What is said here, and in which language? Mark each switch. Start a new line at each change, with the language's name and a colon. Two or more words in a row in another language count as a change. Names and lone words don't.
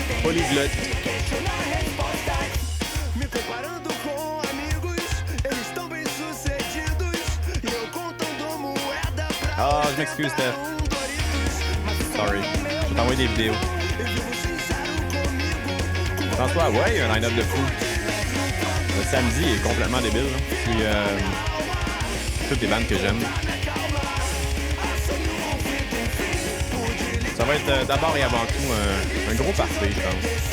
French: polyglotte.
Portuguese: Me comparando com amigos, eles estão bem sucedidos. E eu contando moeda pra
French: Ah, je m'excuse, Steph. Sorry. Je vais t'envoyer des vidéos. François, ouais, il y a un line-up de fou. Le samedi est complètement débile. Là. Puis, toutes les bandes que j'aime. Ça va être d'abord et avant tout un gros party, je pense.